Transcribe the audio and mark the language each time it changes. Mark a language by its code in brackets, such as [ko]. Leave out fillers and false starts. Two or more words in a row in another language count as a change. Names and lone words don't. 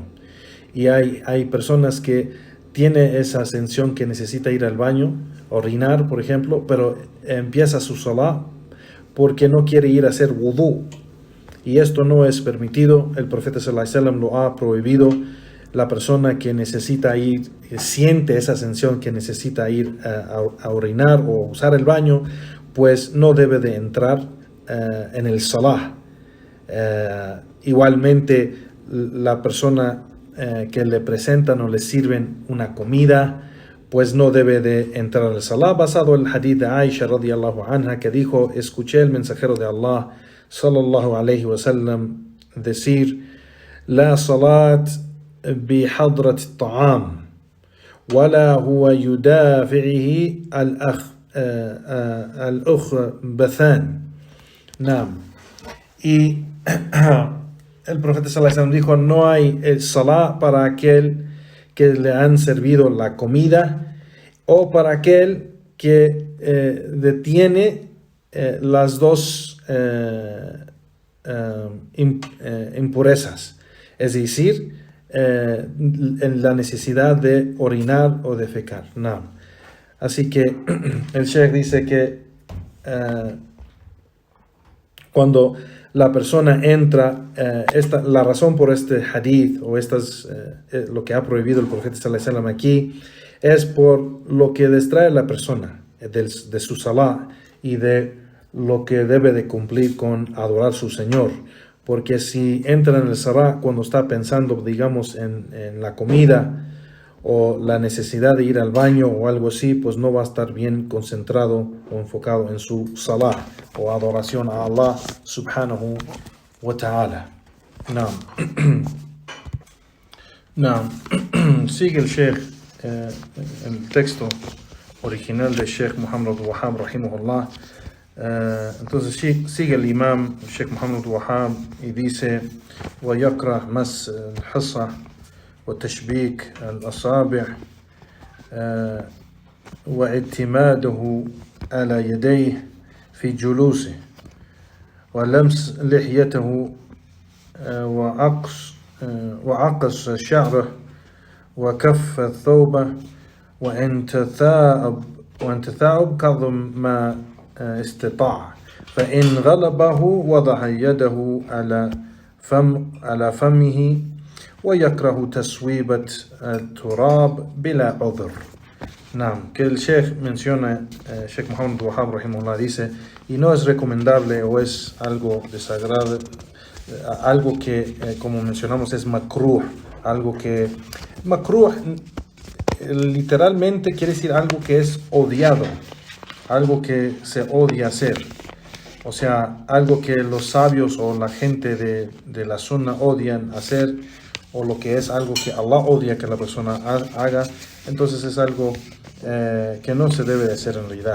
[es] Y hay personas que tienen esa sensación que necesita ir al baño, orinar, por ejemplo, pero empieza su salah porque no quiere ir a hacer wudú. Y esto no es permitido. El profeta [ar] صلى الله عليه وسلم [es] lo ha prohibido. La persona que necesita ir, siente esa sensación que necesita ir a orinar o usar el baño, pues no debe de entrar en el salah. Igualmente, la persona que le presentan o le sirven una comida, pues no debe de entrar al salah, basado en el hadith de Aisha [ar] رضي الله عنها, [es] que dijo: escuché el mensajero de Allah [ar] صلى الله عليه وسلم decir: لا صلاة بحضرة الطعام ولا هو يدافعه الأخبثان. نعم. [es] Y el profeta [ar] صلى الله عليه وسلم [es] dijo: no hay el salah para aquel que le han servido la comida o para aquel que detiene las 2 impurezas, es decir, en la necesidad de orinar o defecar. No. Así que el sheikh dice que cuando la persona entra, la razón por este hadith o lo que ha prohibido el profeta [ar] صلى الله عليه وسلم [es] aquí es por lo que distrae a la persona de su salah y de lo que debe de cumplir con adorar a su Señor. Porque si entra en el salah cuando está pensando, digamos, en la comida o la necesidad de ir al baño o algo así, pues no va a estar bien concentrado o enfocado en su salah o adoración a Allah [ar] سبحانه وتعالى. [es] No. Sigue el sheikh, el texto original del sheikh Muhammad Abdul Wahhab rahimahullah. Entonces sigue el imam Sheikh Muhammad Wahhab y dice: [ar] ويكره مس الحصى وتشبيك الأصابع واعتماده على يديه في جلوسه ولمس لحيته وعقص شعره وكف الثوب وان تثاءب كظم ما استطاع فإن غلبه وضع يده على فمه ويكره تسويبة التراب بلا عذر. Naam, [es] que el Sheikh menciona, Sheikh Muhammad Wahab rahimahullah dice, y no es recomendable o es algo desagradable, algo que como mencionamos es makruh, algo que makruh literalmente quiere decir algo que es odiado, algo que se odia hacer, o sea, algo que los sabios o la gente de la sunna odian hacer, o lo que es algo que Allah odia que la persona haga, entonces es algo que no se debe de hacer en realidad.